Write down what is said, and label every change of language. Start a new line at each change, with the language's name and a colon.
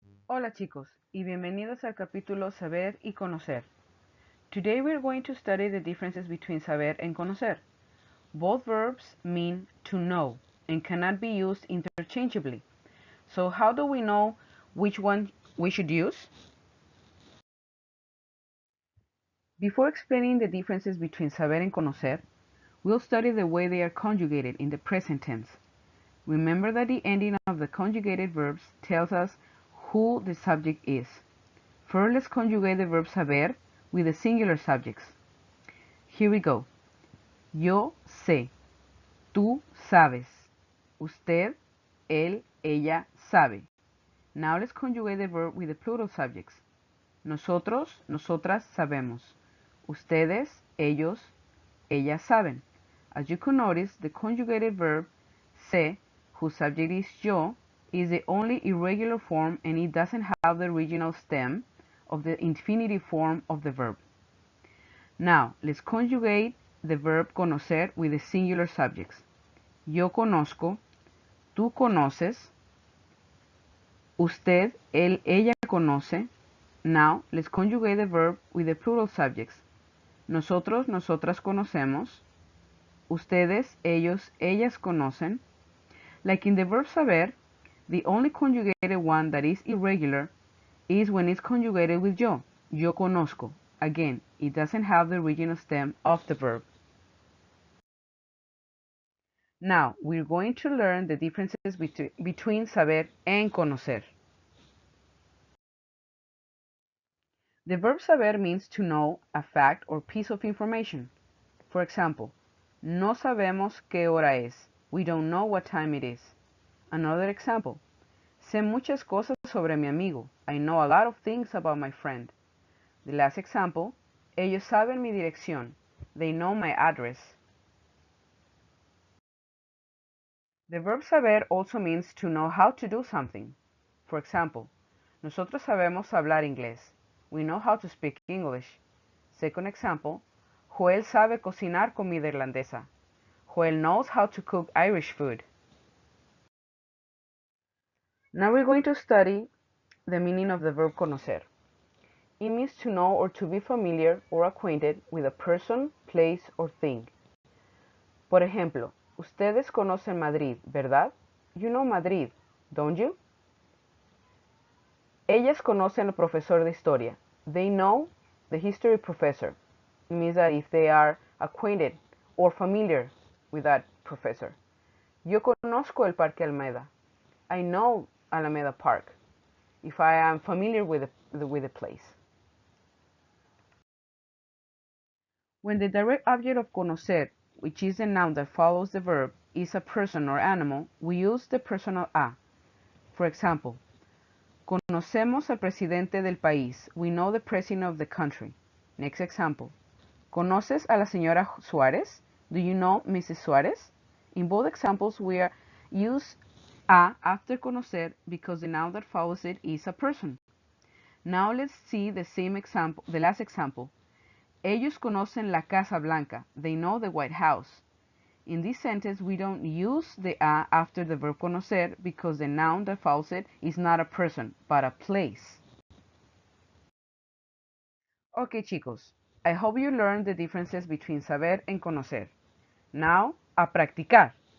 Spanish: Hola chicos y bienvenidos al capítulo Saber y Conocer.
English: Today we're going to study the differences between saber and conocer. Both verbs mean to know and cannot be used interchangeably. So how do we know which one we should use? Before explaining the differences between saber and conocer, we'll study the way they are conjugated in the present tense. Remember that the ending of the conjugated verbs tells us who the subject is. First, let's conjugate the verb saber with the singular subjects. Here we go.
Spanish: Yo sé. Tú sabes. Usted, él, ella sabe.
English: Now let's conjugate the verb with the plural subjects.
Spanish: Nosotros, nosotras sabemos. Ustedes, ellos, ellas saben.
English: As you can notice, the conjugated verb sé, whose subject is yo, is the only irregular form and it doesn't have the original stem of the infinitive form of the verb. Now, let's conjugate the verb conocer with the singular subjects.
Spanish: Yo conozco, tú conoces, usted, él, ella conoce.
English: Now, let's conjugate the verb with the plural subjects.
Spanish: Nosotros, nosotras conocemos. Ustedes, ellos, ellas conocen.
English: Like in the verb saber, the only conjugated one that is irregular is when it's conjugated with yo.
Spanish: Yo conozco.
English: Again, it doesn't have the original stem of the verb. Now, we're going to learn the differences between saber and conocer. The verb saber means to know a fact or piece of information. For example,
Spanish: no sabemos qué hora es.
English: We don't know what time it is. Another example,
Spanish: sé muchas cosas sobre mi amigo.
English: I know a lot of things about my friend. The last example,
Spanish: ellos saben mi dirección.
English: They know my address. The verb saber also means to know how to do something. For example,
Spanish: nosotros sabemos hablar inglés.
English: We know how to speak English. Second example,
Spanish: Joel sabe cocinar comida irlandesa.
English: Joel knows how to cook Irish food. Now we're going to study the meaning of the verb conocer. It means to know or to be familiar or acquainted with a person, place, or thing.
Spanish: Por ejemplo, ustedes conocen Madrid, ¿verdad?
English: You know Madrid, don't you?
Spanish: Ellas conocen al profesor de historia.
English: They know the history professor. It means that if they are acquainted or familiar with that professor.
Spanish: Yo conozco el Parque Alameda.
English: I know Alameda Park. If I am familiar with the place. When the direct object of conocer, which is the noun that follows the verb, is a person or animal, we use the personal a. For example,
Spanish: conocemos al presidente del país.
English: We know the president of the country. Next example.
Spanish: ¿Conoces a la señora Suárez?
English: Do you know Mrs. Suárez? In both examples, we use a after conocer because the noun that follows it is a person. Now let's see the last example.
Spanish: Ellos conocen la Casa Blanca.
English: They know the White House. In this sentence, we don't use the a after the verb conocer because the noun that follows it is not a person, but a place. Okay, chicos. I hope you learned the differences between saber and conocer. Now,
Spanish: a practicar.